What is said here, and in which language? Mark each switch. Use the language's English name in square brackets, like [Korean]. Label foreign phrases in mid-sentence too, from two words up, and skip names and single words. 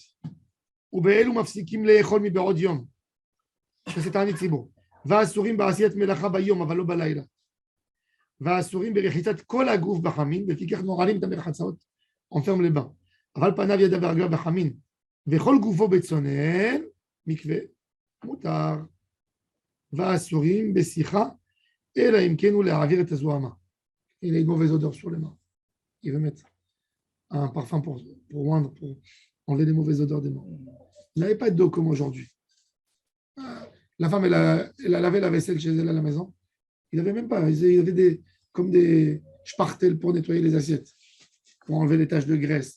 [Hebrew] ובאלו מפסיקים לאכול מבעוד יום. זה תענית ציבור. ואסורים בעשיית מלאכה ביום, אבל לא בלילה. ואסורים ברחיצת כל הגוף בחמין, ולפיכך נועלים את המרחצאות, [French] on ferme les bains. [Hebrew] אבל פניו ידיו ורגליו בחמין, וכל גופו בצונן, מקווה, מותר. ואסורים בשיחה, אלא אם כן הוא להעביר את הזוהמה. [French] Il a une mauvaise odeur sur les mains. Il veut mettre un parfum pour enlever les mauvaises odeurs des mains. Il n'avait pas d'eau comme aujourd'hui. La femme, elle a lavé la vaisselle chez elle à la maison. Il n'avait même pas. Il avait comme des spartels pour nettoyer les assiettes, pour enlever les taches de graisse.